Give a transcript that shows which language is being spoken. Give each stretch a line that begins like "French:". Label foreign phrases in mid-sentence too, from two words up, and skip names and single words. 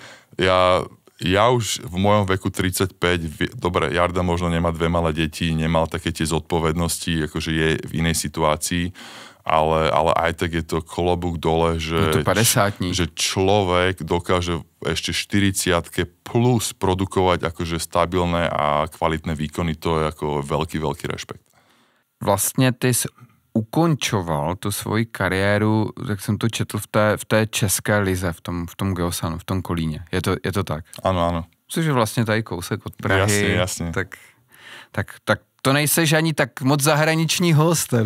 Slovak: Ja už v mojom veku 35, dobre, Jarda možno nemá 2 malé deti, nemal také tie zodpovednosti, akože je v inej situácii, ale aj tak je to klobúk dole, že, že človek dokáže ešte 40 plus produkovať akože stabilné a kvalitné výkony, to je ako veľký rešpekt.
Czech: Vlastně ty jsi ukončoval tu svoji kariéru, jak jsem to četl, v té české lize, v tom Geosanu, v tom Kolíně. Je to tak? Ano. Což je vlastně tady kousek od Prahy. Jasně. Tak to nejseš ani tak moc zahraniční host, teda.